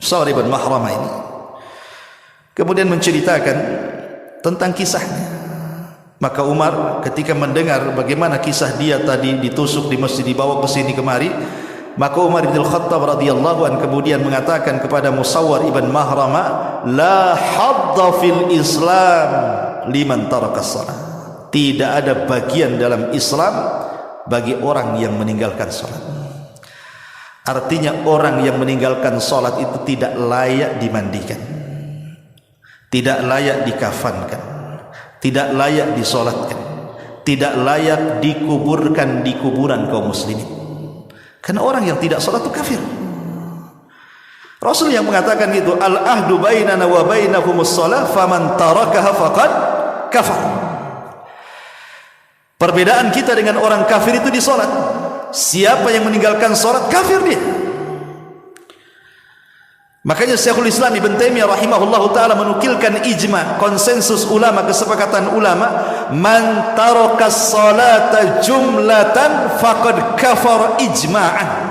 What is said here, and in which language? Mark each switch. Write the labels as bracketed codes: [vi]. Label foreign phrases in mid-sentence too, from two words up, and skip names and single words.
[id] Sawar ibn Mahramah ini kemudian menceritakan tentang kisahnya. Maka Umar ketika mendengar bagaimana kisah dia tadi ditusuk di masjid, dibawa ke sini kemari, maka Umar bin Khattab [ar] رضي الله عنه [id] kemudian mengatakan kepada Musawwar ibn Mahramah, [ar] لا حظ في الإسلام لمن ترك الصلاة. [id] Tidak ada bagian dalam Islam bagi orang yang meninggalkan salat. Artinya orang yang meninggalkan salat itu tidak layak dimandikan, tidak layak dikafankan, tidak layak disolatkan, tidak layak dikuburkan di kuburan kaum muslimin. Karena orang yang tidak salat itu kafir. Rasul yang mengatakan gitu, [ar] العهد بيننا وبينهم الصلاة فمن تركها فقد كفر. [id] Perbedaan kita dengan orang kafir itu di salat. Siapa yang meninggalkan salat kafir dia. Makanya Syekhul Islam Ibn Taimiyah [ar] رحمه الله تعالى [id] menukilkan ijma, konsensus ulama, kesepakatan ulama, [ar] من ترك الصلاة جملة فقد كفر إجماعا.